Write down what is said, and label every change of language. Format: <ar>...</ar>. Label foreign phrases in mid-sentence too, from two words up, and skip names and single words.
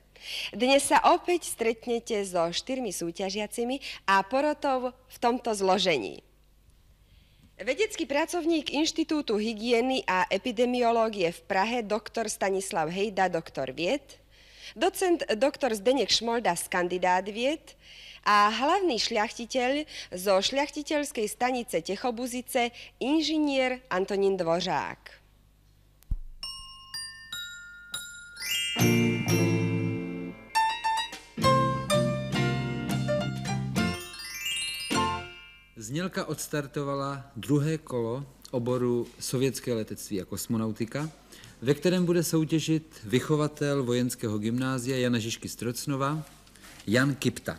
<sk>Dnes sa opäť stretnete so 4 súťažiacimi a porotou v tomto zložení. Vedecký pracovník Inštitútu hygieny a epidemiológie v Prahe, doktor Stanislav Hejda, doktor vied, docent doktor Zdeněk Šmolda, kandidát vied, a hlavný šľachtiteľ zo šľachtiteľskej stanice Techobuzice, inžinier Antonín Dvořák.</sk> <cs>Znělka odstartovala druhé kolo oboru sovětské letectví a kosmonautika, ve kterém bude soutěžit vychovatel vojenského gymnázia Jana Žižky z Trocnova, Jan Kipta.</cs>